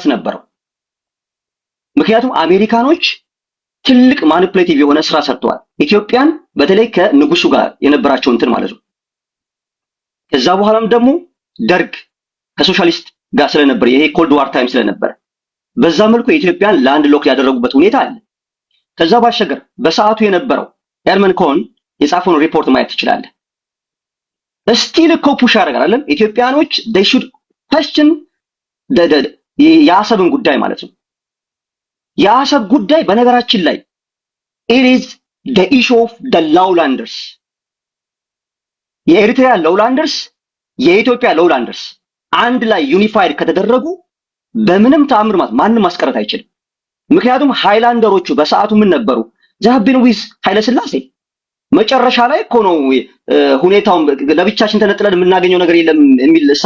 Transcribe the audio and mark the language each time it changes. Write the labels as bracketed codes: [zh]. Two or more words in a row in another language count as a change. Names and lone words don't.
[am] ነበረው። ምክንያቱም አሜሪካኖች ትልቅ ማኒፕሌቲቭ የሆነ ስራ ሰርተዋል። ኢትዮጵያን በተለይ ከንጉሱ ጋር የነበራቸው እንትን ማለት ነው። ከዛ በኋላም ደግሞ ደርግ ከሶሻሊስት ጋር ስለነበር ይሄ [en] cold war time [am] ስለነበር በዛ መልኩ የኢትዮጵያን [en] land lock [am] ያደረጉበት ሁኔታ አለ። ከዛ ባሻገር በሰዓቱ የነበረው ኤርመን ኮን የጻፈውን ሪፖርት ማየት ትችላለህ። ስቲል እኮ ፑሽ ያደርጋል አይደል? ኢትዮጵያኖች [en] they should question [am] የአሰብን ጉዳይ ማለት ነው። የአሰብ ጉዳይ በነገራችን ላይ [en] it is the issue of the lowlanders [am] የኤርትራ ሎውላንደርስ የኢትዮጵያ ሎውላንደርስ አንድ ላይ ዩኒፋይድ ከተደረጉ በምንም ተአምር ማንም ማስቀረት አይችልም። ምክንያቱም ሃይላንደሮቹ በሰዓቱ ምን ነበሩ? ዛብን ዊዝ ኃይለ ሥላሴ መጨረሻ ላይ እኮ ነው ሁኔታውን ለብቻችን ተነጥለን የምናገኘው ነገር የለም የሚል እሳቤ